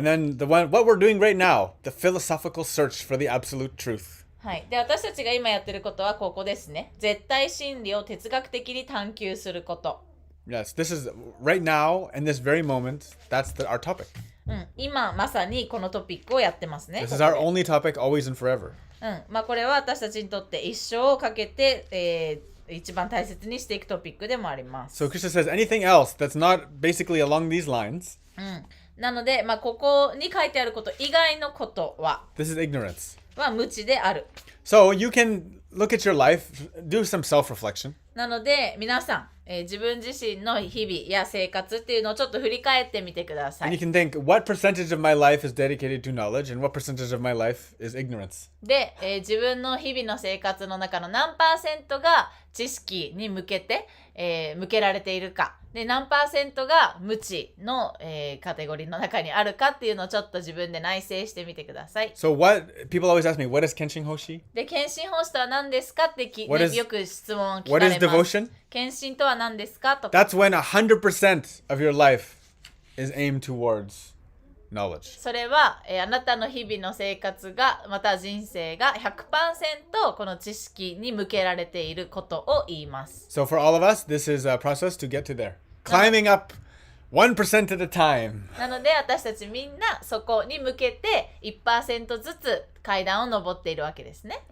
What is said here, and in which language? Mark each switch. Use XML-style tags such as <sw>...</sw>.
<en>And then what we're doing right now, the philosophical search for the absolute truth.</en> <ja>はい。で、私たちが今やってることはここですね。絶対真理を哲学的に探求すること。</ja> <en>Yes, this is right now, in this very moment, that's our topic.</en> <ja>今まさにこのトピックをやってますね。</ja> <en>This is our only topic, always and forever.</en> <ja>これは私たちにとって一生をかけて、一番大切にしていくトピックでもあります。</ja> <en>So Krishna says anything else that's not basically along these lines.</en> <ja>なので、ここに書いてあること以外のことは</ja> <en>This is ignorance.</en> <ja>無知である。</ja> <en>So you can look at your life, do some self-reflection.</en> <ja>なので皆さん、自分自身の日々や生活っていうのをちょっと振り返ってみてくださ</ja> <en>And</en> <ja>い。</ja> <en>you can think, what percentage of my life is dedicated to knowledge and what percentage of my life is ignorance?</en> <ja>で、自分の日々の生活の中の何%が知識に向けて、向けられているか、で何パーセントが無知の、カテゴリーの中にあるかっていうのをちょっと自分で内省してみてください。</ja> <en>So what people always ask me, what is Kenshin Hoshi?</en> <ja>で献身奉仕とは何ですかって</ja> <en>What is-</en> <ja>よく質問を聞か</ja> <en>What</en> <ja>れ</ja> <en>is</en> <ja>ます。</ja> <en>devotion?</en> <ja>献身とは何ですかとか。</ja> <en>That's when 100% of your life is aimed towards knowledge.</en> <ja>それは、あなたの日々の生活がまた人生が 100% この知識に向けられていることを言います。</ja> <en>So for all of us, this is a process to get to there. Climbing up 1% at a time.</en> <ja>なので私たちみんなそこに向けて 1% ずつ階段を登っているわけですね。</ja>